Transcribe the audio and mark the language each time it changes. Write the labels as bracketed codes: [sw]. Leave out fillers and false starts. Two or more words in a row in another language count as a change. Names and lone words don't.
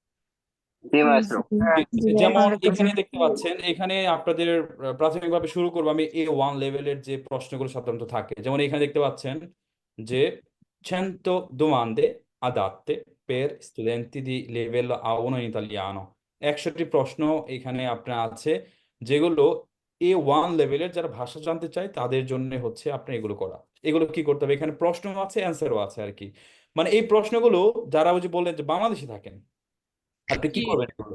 [bn] জি মাত্র। যেমন এখানে দেখতে পাচ্ছেন, এখানে আপনাদের প্রাথমিকভাবে শুরু করবো আমি A1 লেভেলের যে প্রশ্নগুলো সাধারণত থাকে। যেমন এখানে দেখতে পাচ্ছেন যে [it] 100 domande adatte per studenti di livello A1 in italiano, [bn] 100টি প্রশ্ন এখানে আপনার আছে যেগুলো A1 লেভেলের যারা ভাষা জানতে চায় তাদের জন্য হচ্ছে আপনার এগুলো করা। এগুলো কি করতে হবে, এখানে প্রশ্ন আছে অ্যান্সারও আছে আর কি। মানে এই প্রশ্নগুলো যারা ওই যে বললেন যে বাংলাদেশে থাকেন, আপনি কি জি করবেন এগুলো?